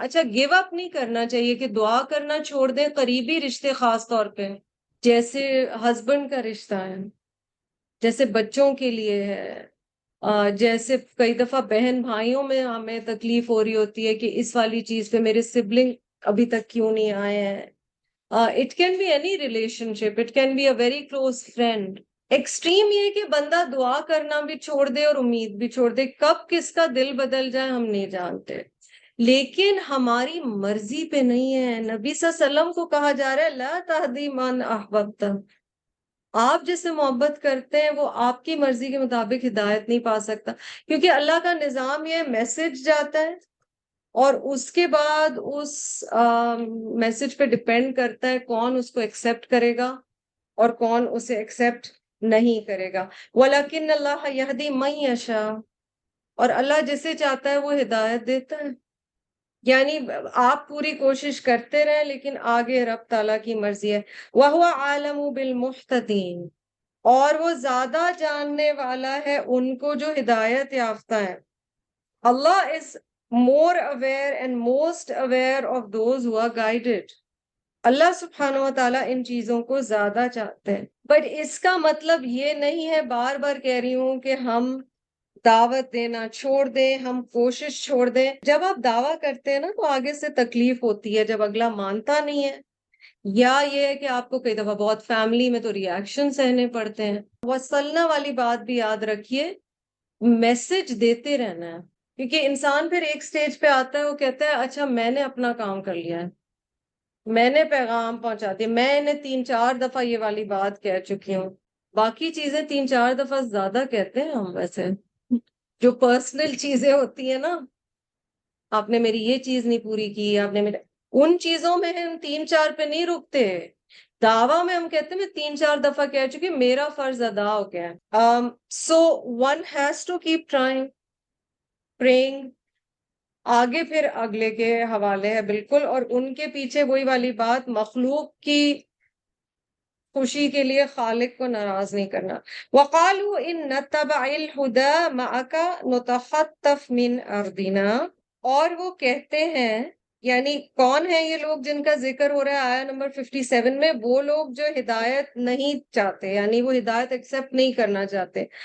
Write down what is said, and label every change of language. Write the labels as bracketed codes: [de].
[ur] اچھا, give up نہیں کرنا چاہیے کہ دعا کرنا چھوڑ دیں. قریبی رشتے خاص طور پہ, جیسے ہسبینڈ کا رشتہ ہے, جیسے بچوں کے لیے ہے, جیسے کئی دفعہ بہن بھائیوں میں ہمیں تکلیف ہو رہی ہوتی ہے کہ اس والی چیز پہ میرے سبلنگ ابھی تک کیوں نہیں آئے ہیں. [en] It can be any relationship, it can be a very close friend. [ur] Extreme یہ کہ بندہ دعا کرنا بھی چھوڑ دے اور امید بھی چھوڑ دے. کب کس کا دل بدل جائے ہم نہیں جانتے, لیکن ہماری مرضی پہ نہیں ہے. نبی صلی اللہ علیہ وسلم کو کہا جا رہا ہے [ar] لا تہدی من احببت, [ur] آپ جس سے محبت کرتے ہیں وہ آپ کی مرضی کے مطابق ہدایت نہیں پا سکتا, کیونکہ اللہ کا نظام یہ میسج جاتا ہے اور اس کے بعد اس میسج پہ ڈپینڈ کرتا ہے کون اس کو ایکسیپٹ کرے گا اور کون اسے ایکسیپٹ نہیں کرے گا. [ar] وَلَكِنَّ اللَّهَ يَهْدِي مَن يَشَاءُ, [ur] اور اللہ جسے چاہتا ہے وہ ہدایت دیتا ہے. یعنی آپ پوری کوشش کرتے رہیں لیکن آگے رب تعالیٰ کی مرضی ہے. [ar] وَهُوَ عَالَمُ بِالْمُحْتَدِينَ, [ur] اور وہ زیادہ جاننے والا ہے ان کو جو ہدایت یافتہ ہے. [en] Allah is more aware and most aware of those who are guided. [ur] اللہ سبحانہ و تعالیٰ ان چیزوں کو زیادہ چاہتے ہیں. بٹ اس کا مطلب یہ نہیں ہے, بار بار کہہ رہی ہوں, کہ ہم دعوت دینا چھوڑ دیں, ہم کوشش چھوڑ دیں. جب آپ دعویٰ کرتے ہیں نا تو آگے سے تکلیف ہوتی ہے جب اگلا مانتا نہیں ہے, یا یہ ہے کہ آپ کو کئی دفعہ بہت فیملی میں تو ریاکشن سہنے پڑتے ہیں. وصلنا والی بات بھی یاد رکھیے, میسج دیتے رہنا ہے, کیونکہ انسان پھر ایک سٹیج پہ آتا ہے, وہ کہتا ہے اچھا میں نے اپنا کام کر لیا ہے, میں نے پیغام پہنچا دیا, میں انہیں 3-4 دفعہ یہ والی بات کہہ چکی ہوں. باقی چیزیں 3-4 دفعہ زیادہ کہتے ہیں ہم, ویسے جو پرسنل چیزیں ہوتی ہیں نا, آپ نے میری یہ چیز نہیں پوری کی, آپ نے میرے, ان چیزوں میں ہم 3-4 پہ نہیں رکتے. دعویٰ میں ہم کہتے ہیں میں 3-4 دفعہ کہہ چکی, میرا فرض ادا ہو گیا. [en] So one has to keep trying, praying. [ur] آگے پھر اگلے کے حوالے ہے بالکل, اور ان کے پیچھے وہی والی بات, مخلوق کی خوشی کے لیے خالق کو ناراض نہیں کرنا. [ar] وَقَالُوا إِن نَتَّبَعِ الْهُدَى مَعَكَ نُتَخَطَّفْ مِنْ أَرْضِنَا, [ur] اور وہ کہتے ہیں, یعنی کون ہیں یہ لوگ جن کا ذکر ہو رہا ہے آیہ نمبر 57 میں, وہ لوگ جو ہدایت نہیں چاہتے, یعنی وہ ہدایت ایکسیپٹ نہیں کرنا چاہتے.